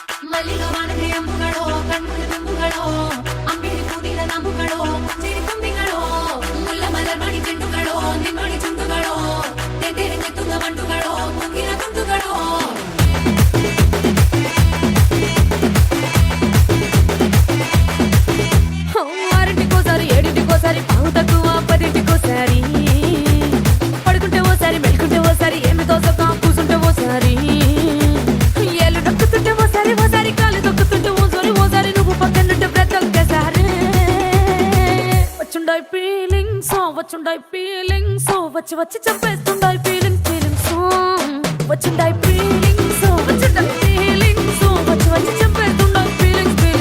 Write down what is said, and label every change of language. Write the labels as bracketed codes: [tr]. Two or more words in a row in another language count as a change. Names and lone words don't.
[ml] മല്ലികവാനകയമ്പുകളോ കൺമുടി തുമ്പുകളോ അമ്പിളി പൂതിര നാമ്പുകളോ പുഞ്ചിരി തുമ്പികളോ മുല്ലമലർമണി ചെണ്ടുകളോ നിമ്മണി ചുണ്ടുകളോ തെരെഞ്ഞെത്തുന്ന വണ്ടുകളോ മുങ്ങിന തുണ്ടുകളോ [te] ఆరింటికోసారి ఏడింటికోసారి పావు తక్కువ పదింటికోసారి పడుకుంటే ఓసారి మెలుకుంటే ఓసారి ఏమి తోసక కూసుంటే ఓసారి ఏళ్ళు నొక్కుతుంటే ఓసారి ఓసారి కాలు దొక్కుతుంటే ఓసారి నువ్వు పక్కనుంటే బ్రతొక్కసారి వచ్చుండాయి ఫీలింగ్స్ వచ్చి వచ్చి చంపేస్తుండాయి ఫీలింగ్స్ వచ్చుండాయి ఫీలింగ్స్ వచ్చుండాయి ఫీలింగ్స్ వచ్చి వచ్చి చంపేస్తుండాయి ఫీలింగ్స్